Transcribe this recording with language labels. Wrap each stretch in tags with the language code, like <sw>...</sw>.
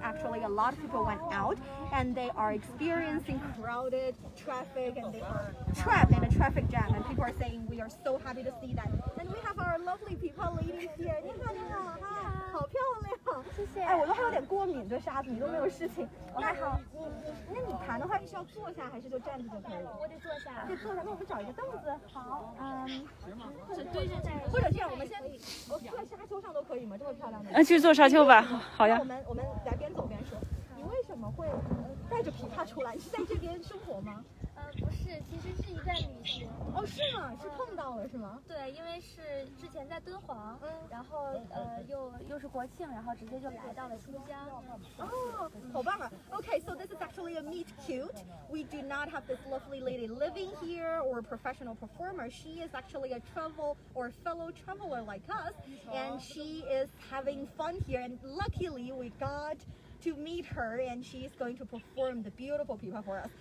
<en>Actually, a lot of people went out and they are experiencing crowded traffic and they are trapped in a traffic jam, and people are saying we are so happy to see that. And we have our lovely people ladies here.</en> <zh>你好，你好，好漂亮，谢谢。哎，我都还有点过敏，对沙子，你都没有事情。我还好，那你弹的话是要坐下还是就站着就可以？我得坐下。可以坐下，那我们找一个凳子。好，就对着站。或者这样，我们先坐在沙丘上都可以吗？这么漂亮的。去坐沙丘吧，好呀。我们来边走边说。你为什么会带着琵琶出来？你是在这边生活吗？不是，其实是一段旅行。哦，是吗？是碰到了是吗？对，因为是之前在敦煌，然后又又是国庆，然后直接就来到了新疆。 Oh, 好棒啊.</zh> <en>Okay, so this is actually a meet cute. We do not have this lovely lady living here or a professional performer. She is actually a travel or fellow traveler like us, and she is having fun here. And luckily, we got to meet her, and she is going to perform the beautiful pipa for us.</en>